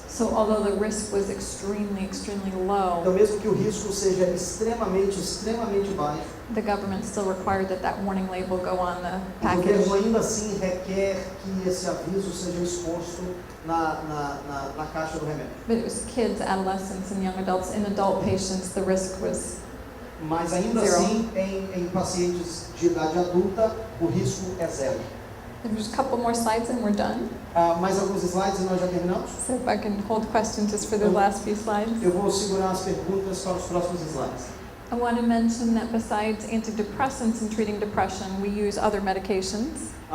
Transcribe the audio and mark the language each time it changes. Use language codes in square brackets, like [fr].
[en] So although the risk was extremely low, [pt] Então, mesmo que o risco seja extremamente baixo, [en] the government still required that that warning label go on the [pt] o [en] package. [pt] governo ainda assim requer que esse aviso seja exposto na caixa do remédio. [en] But it was kids, adolescents, and young adults. In adult patients, the risk was [pt] Mas ainda [en] Zero. [pt] assim, em pacientes de idade adulta, o risco é zero. [en] There's a couple more slides and we're done. [pt] Mais alguns slides e nós já terminamos? [en] So if I can hold questions just for the last few slides. [pt] Eu vou segurar as perguntas para os próximos slides. [en] I want to mention that besides antidepressants in treating depression, we use other medications.